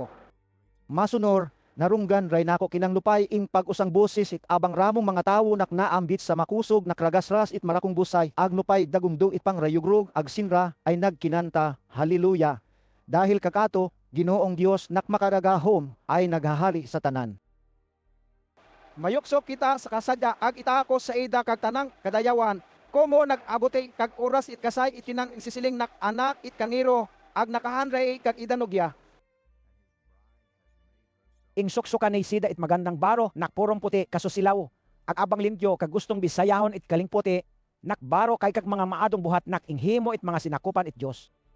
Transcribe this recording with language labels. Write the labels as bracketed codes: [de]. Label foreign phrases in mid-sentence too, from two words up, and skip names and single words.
[bno] Masunor, narunggan ray nako kinang lupay ing pag-usang busis it abang ramong mga tawo naambit sa makusog nakragasras it marakong busay, ag lupay dagumdung it pangrayugrog, ag sinra ay nagkinanta, haleluya. Dahil kakato, Ginoong Dios nakmakaragahom ay naghahari sa tanan. Mayuksok kita sa kasadya ag itaako sa ida kag tanang kadayawan. Komo nag-abuti kag oras it kasay itinang sisiling nak anak it kangiro ag nakahanray kag idanogya. Ing suksukan ni sida it magandang baro nakpurong puti kasusilaw. Ag abang limpyo kag gustong bisayahon it kaling puti nakbaro kay kag mga maadong buhat nakinghimo it mga sinakupan it Dios.